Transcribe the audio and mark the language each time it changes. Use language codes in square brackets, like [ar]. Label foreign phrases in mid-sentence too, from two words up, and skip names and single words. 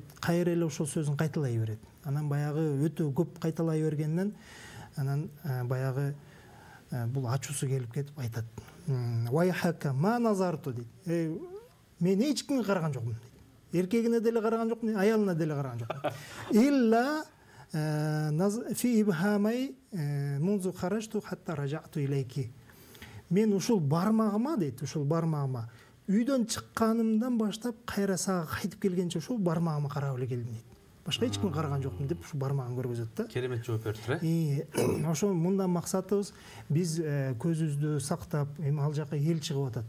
[ky] Кайра эле ошол сөзүн кайталай берет. Анан баягы өтө көп кайталай бергенден анан баягы бул ачуусу келип кетип айтат. [ar] ويحك ما نظرت дейт. [ky] Мен эч кимге караган жокмун дейт. Эркегине деле караган жокмун, аялына деле караган жокмун. [ar] إلا في إبهامي منذ خرجت حتى رجعت إليك. [ky] Мен ушул бармагыма дейт, ушул бармагыма үйдөн чыкканымдан баштап кайра сага кайтып келгенче ушул бармагыма карап эле келдим дейт. Башка эч кимге караган жокмун деп ушул бармагын көргөзөт да. Керемет жооп бердиңиз. Ошо мындан максатыбыз биз көзүбүздү сактап, эми ал жака эл чыгып атат.